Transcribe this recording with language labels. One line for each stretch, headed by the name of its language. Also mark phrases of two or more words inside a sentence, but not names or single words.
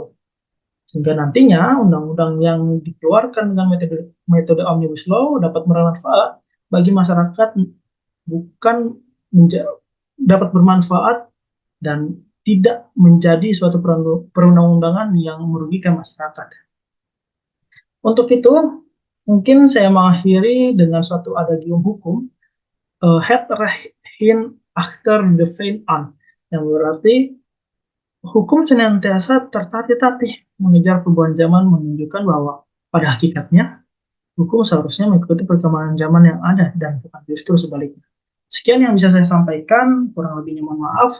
Indonesian: Sehingga nantinya undang-undang yang dikeluarkan dengan metode Omnibus Law dapat bermanfaat bagi masyarakat, dapat bermanfaat dan tidak menjadi suatu perundang-undangan yang merugikan masyarakat. Untuk itu, mungkin saya mengakhiri dengan suatu adagium hukum,
Dutch: het recht achter de feiten aan,
Indonesian: yang berarti hukum senantiasa tertatih-tatih mengejar perubahan zaman, menunjukkan bahwa pada hakikatnya hukum seharusnya mengikuti perkembangan zaman yang ada dan bukan justru sebaliknya. Sekian yang bisa saya sampaikan, kurang lebihnya mohon maaf.